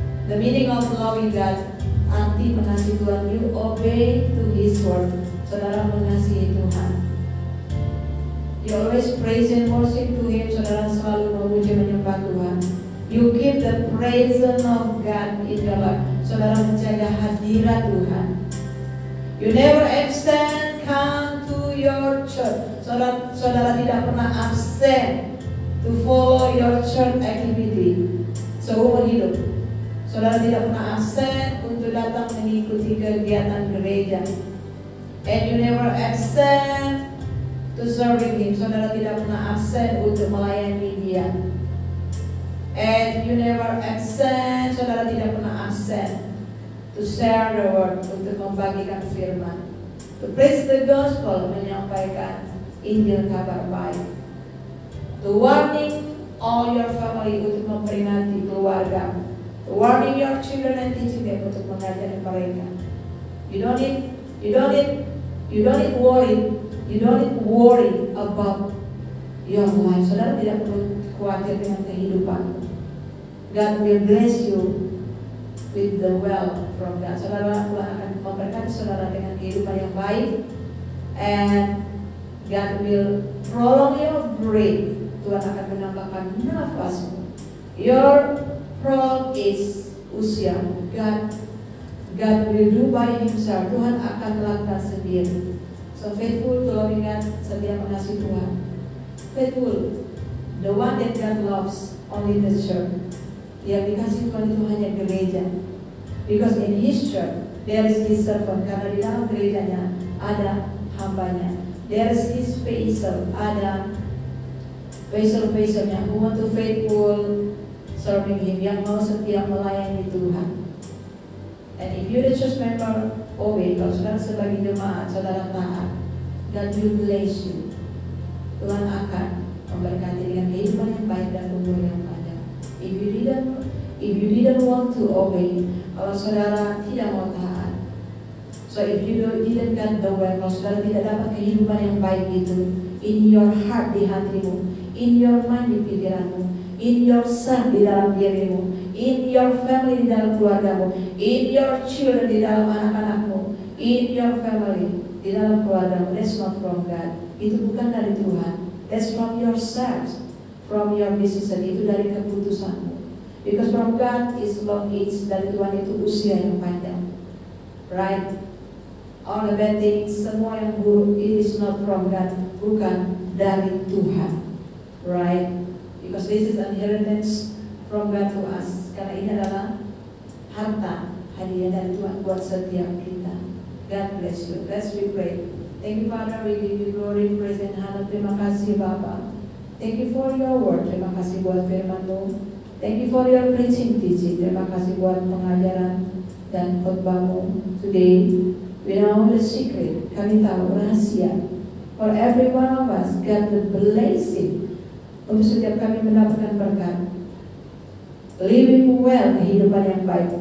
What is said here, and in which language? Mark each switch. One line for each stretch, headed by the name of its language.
English: The meaning of loving God,
Indonesian: arti mengasihi Tuhan,
English: you obey to His word.
Indonesian: Saudara mengasihi Tuhan.
English: You always praise and worship to Him.
Indonesian: Saudara selalu memuji menyembah Tuhan.
English: You keep the presence of God in your life.
Indonesian: Saudara menjaga hadirat Tuhan.
English: You never absent come to your church.
Indonesian: Saudara tidak pernah absen
English: to follow your church activity
Indonesian: seumur hidup. Saudara tidak pernah absen untuk datang mengikuti kegiatan gereja.
English: And you never absent to serving Him.
Indonesian: Saudara tidak pernah absen untuk melayani Dia.
English: And you never absent,
Indonesian: saudara tidak pernah absent
English: to share the word,
Indonesian: untuk membagikan firman,
English: to preach the gospel,
Indonesian: menyampaikan Injil kabar baik,
English: to warning all your family,
Indonesian: untuk memperingati keluarga,
English: to warning your children and teaching them,
Indonesian: untuk mengajari mereka.
English: You don't need worry about your life.
Indonesian: Saudara tidak perlu khawatir dengan kehidupan.
English: God will bless you with the wealth from God.
Indonesian: Saudara, Tuhan akan memberkati saudara dengan kehidupan yang baik,
English: and God will prolong your breath.
Indonesian: Tuhan akan menambahkan nafasmu.
English: Your prolong is
Indonesian: usiamu.
English: God will do by Himself.
Indonesian: Tuhan akan melakukan sendiri.
English: So faithful to loving God,
Indonesian: setia mengasihi Tuhan.
English: Faithful, the one that God loves, only the church.
Indonesian: Yang dikasih Tuhan itu hanya gereja.
English: Because in His church there is His servant.
Indonesian: Karena di dalam gerejanya ada hambanya.
English: There is His vessel.
Indonesian: Ada vessel-vesselnya
English: who want to faithful serving Him,
Indonesian: yang mau setia melayani Tuhan.
English: And if you the church member, obey.
Indonesian: Kalau saudara sebagai jemaat, saudara taat,
English: God will bless you.
Indonesian: Tuhan akan memberkati dengan kehidupan yang baik dan umur yang panjang.
English: If you didn't want to obey,
Indonesian: kalau saudara tidak mau taat,
English: so if you didn't get the way,
Indonesian: kalau saudara tidak dapat kehidupan yang baik itu,
English: in your heart,
Indonesian: di hatimu,
English: in your mind,
Indonesian: di pikiranmu,
English: in yourself,
Indonesian: di dalam dirimu,
English: in your family,
Indonesian: di dalam keluargamu,
English: in your children,
Indonesian: di dalam anak-anakmu,
English: in your family, di dalam keluargamu, that's not from God.
Indonesian: Itu bukan dari Tuhan.
English: That's from yourself, from your decision.
Indonesian: Itu dari keputusanmu.
English: Because from God is long age,
Indonesian: dari Tuhan itu usia yang panjang.
English: Right? All the bad things,
Indonesian: semua yang buruk,
English: it is not from God,
Indonesian: bukan dari Tuhan.
English: Right? Because this is inheritance from God to us.
Indonesian: Karena ini adalah harta hadiah dari Tuhan buat setiap kita.
English: God bless you. Let's we pray. Thank you, Father. We give you glory, praise, and honor.
Indonesian: Terima kasih, Bapa.
English: Thank you for your word.
Indonesian: Terima kasih buat firman-Mu.
English: Thank you for your preaching, teaching.
Indonesian: Terima kasih buat pengajaran dan khotbah-Mu.
English: Today, we know the secret.
Indonesian: Kami tahu rahasia.
English: For every one of us, God the blessing.
Indonesian: Untuk setiap kami mendapatkan berkat.
English: Living well,
Indonesian: kehidupan yang baik.